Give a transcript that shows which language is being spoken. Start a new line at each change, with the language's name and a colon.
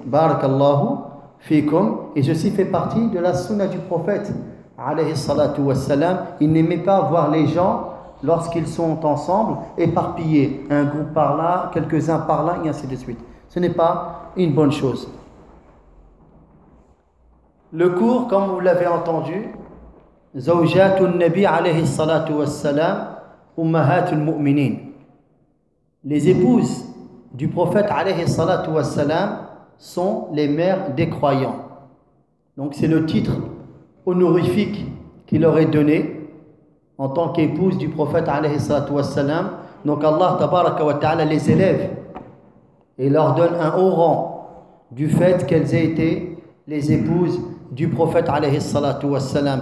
French: Barakallahu fikum. Et ceci fait partie de la sunna du prophète, alayhi salatu wassalam. Il n'aimait pas voir les gens, lorsqu'ils sont ensemble, éparpillés. Un groupe par là, quelques-uns par là, et ainsi de suite. Ce n'est pas une bonne chose. Le cours, comme vous l'avez entendu,
Arabic: زوجات النبي عليه الصلاة والسلام أمهات المؤمنين.
French: Les épouses du prophète
Arabic: عليه الصلاة والسلام
French: sont les mères des croyants. Donc c'est le titre honorifique qu'il leur est donné en tant qu'épouse du prophète
Arabic: عليه الصلاة والسلام.
French: Donc Allah
Arabic: تبارك وتعالى
French: les élève et leur donne un haut rang du fait qu'elles aient été les épouses du prophète alayhi salatu wassalam.